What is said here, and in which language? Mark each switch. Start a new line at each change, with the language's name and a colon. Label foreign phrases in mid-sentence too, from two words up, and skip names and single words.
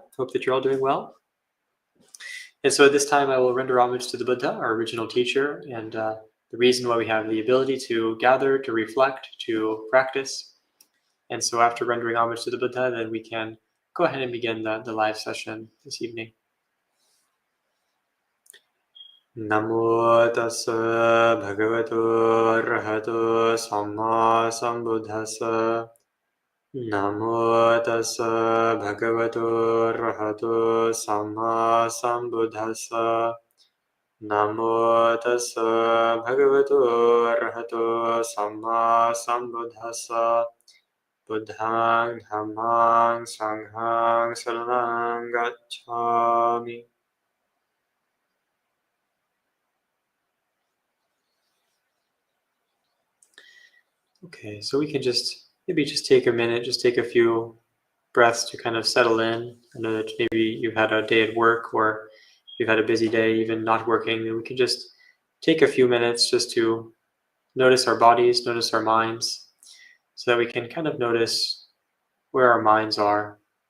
English: Hope that you're all doing well. And so at this time, I will render homage to the Buddha, our original teacher, and the reason why we have the ability to gather, to reflect, to practice. And so after rendering homage to the Buddha, then we can go ahead and begin the live session this evening.
Pali: Namo tassa bhagavato arahato samma sambuddhassa. Namo tassa bhagavato arahato samma sambuddhassa. Namo tassa bhagavato arahato samma sambuddhassa. Buddhaṃ Dhammaṃ Sanghaṃ Saranam Gacchāmi.
English: Okay, so we can maybe just take a minute, just take a few breaths to kind of settle in. I know that maybe you've had a day at work or you've had a busy day, even not working, and we can just take a few minutes just to notice our bodies, notice our minds, so that we can kind of notice where our minds are.